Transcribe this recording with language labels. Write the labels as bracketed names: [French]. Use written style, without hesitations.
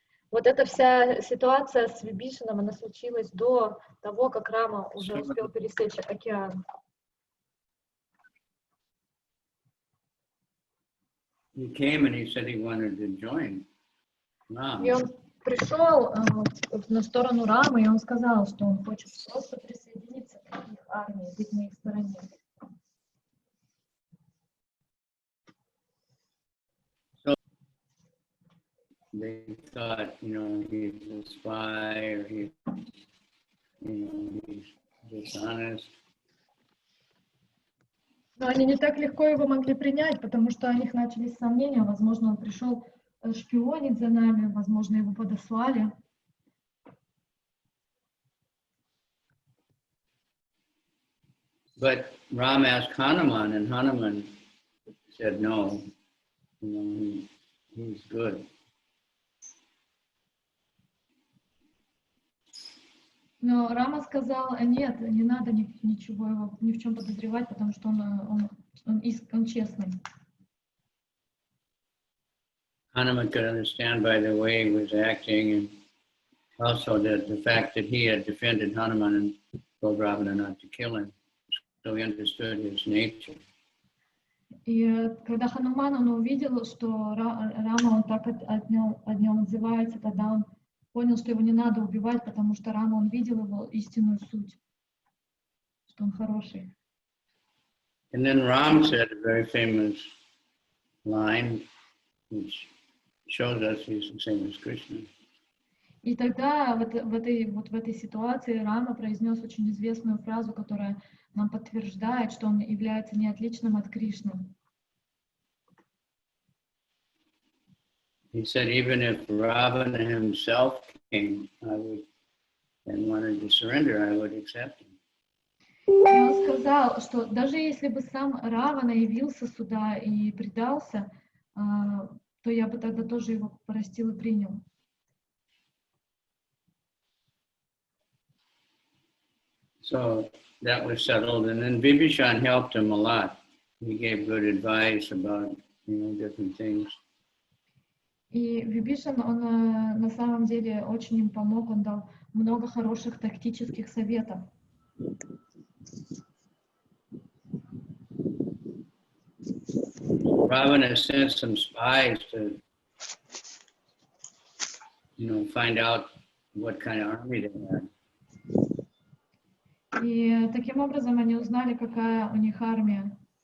[Russian] Вот эта вся ситуация с Вибишаном, она случилась до того, как Рама уже успел пересечь океан. [English] He came and he said he wanted to join Ram. [Russian] И он пришел на сторону Рамы, и он сказал, что он хочет просто присоединиться к их армии, быть на их стороне. [English] They thought, he's a spy or he's dishonest. [Russian] Но они не так легко его могли принять, потому что у них начались сомнения. Возможно, он пришел шпионить за нами, возможно, его подослали. [English] But Ram asked Hanuman, and Hanuman said no. He's good. [Russian] Но Рама сказал, нет, не надо ничего его ни в чем подозревать, потому что он честный. [English] Hanuman could understand by the way he was acting, and also the fact that he had defended Hanuman and told Ravana not to kill him. So he understood his nature. [Russian] И когда Хануман он увидел, что Рама он так о нем отзывается, тогда он понял, что его не надо убивать, потому что Рама он видел его истинную суть, что он хороший. [English] And then Ram said a very famous line, which shows us he's the same as Krishna. [Russian] И тогда в этой ситуации Рама произнес очень известную фразу, которая нам подтверждает, что он является неотличным от Кришны. [English] He said, even if Ravana himself came, and wanted to surrender, I would accept him. [Russian] И он сказал, что даже если бы сам Равана явился сюда и предался, то я бы тогда тоже его простил и принял. [English] So that was settled, and then Vibhishan helped him a lot. He gave good advice about, different things. [Russian] И Вибишан, он на самом деле очень им помог, он дал много хороших тактических советов. [English] Ravana sent some spies to, find out what kind of army they had. [Russian] И таким образом они узнали, какая у них армия.